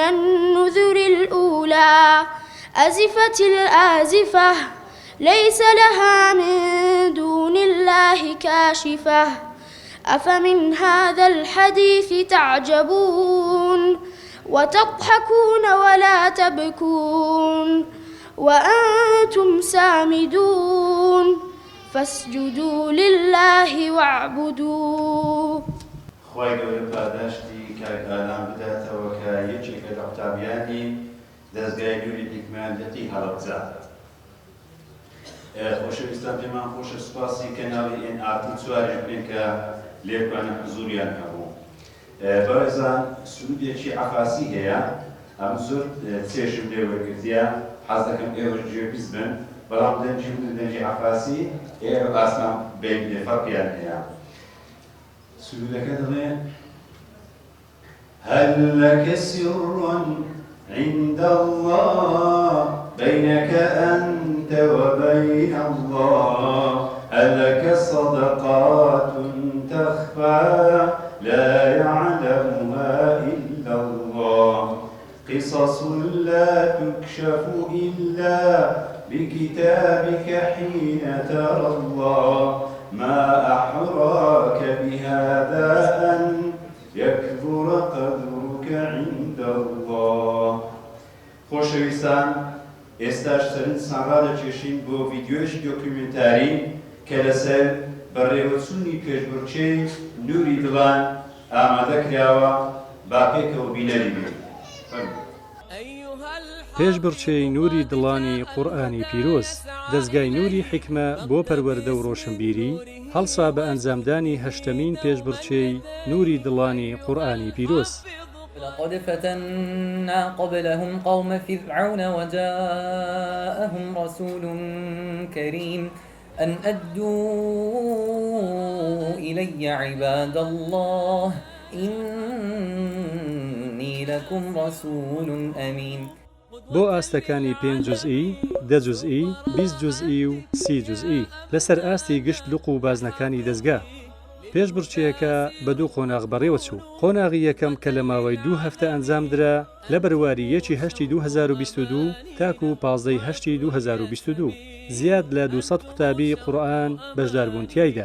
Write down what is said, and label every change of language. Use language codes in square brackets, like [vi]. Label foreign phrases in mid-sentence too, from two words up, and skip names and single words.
[ar] النذر الأولى أزفت الآزفة ليس لها من دون الله كاشفة أفمن هذا الحديث تعجبون وتضحكون ولا تبكون وأنتم سامدون فاسجدوا لله واعبدوه. [ckb] خی گەورە پاداشتی کاک ئالان بداتەوە کە یەکێکە لە قوتابیانی دەستگای نووری حیکمەتەتی هەڵەبجە. خۆشەویستان پێمان خۆشە سوپاسی کەناڵی NRT چواریش بکەین کە لێکوانە حزوریان هەبوو. بەڕێزان سرودێکی عەفاسی هەیە، ئەم زۆر چێژم لێ وەرگرتیە، حەز دەکەم ئێوەش گوێبیست بن، بەڵام دەنجی عەفاسی ئێوە ئاسمان فەرقیان هەیە. سرودەکە دەڵێ [ar] هل لك سر عند الله بينك أنت وبين الله هل لك صدقات تخفى لا يعلمها إلا الله قصص لا تكشف إلا بكتابك حين ترى الله ما أحراك بهذا أن يكبر قدرك عند الله. [ckb] خۆشەویستان، ئێستاش سەرنجتان ڕادەکێشین بۆ ڤیدیۆیەکی دۆکیومنتاری کە لەسەر بەڕێوەچوونی پێشبڕکێی نووری دڵان ئامادە کراوە، با پێکەوە بینەری بین. پێشبڕچێی نووری دڵانی قورئانی پیرۆز، دەستگای نووری حیکمە بۆ پەروەردە و ڕۆشنبیری هەڵسا بە ئەنجامدانی هەشتەمین پێشبڕچێی نووری دڵانی قورئانی پیرۆز. [ar] لقد فتنا قبلهم قوم فرعون وجاءهم رسول كريم أن أدوا إلي عباد الله إني لكم رسول أمين. [ckb] بۆ ئاستەکانی 5 جوزئی، 10 جوزئی، 20 جوزئی و 30 جوزئی لەسەر ئاستی گشت لوق و بازنەکانی دەستگا. پێشبڕچێیەکە بە دوو قۆناغ بەڕێوە چوو. قۆناغی یەکەم کە لە ماوەی 2 هەفتە ئەنجامدرا لە بەرواریی 1 2022 تاکو 15 2022 زیاد لە 200 قوتابی قورئان بەشداربوونتیایدا.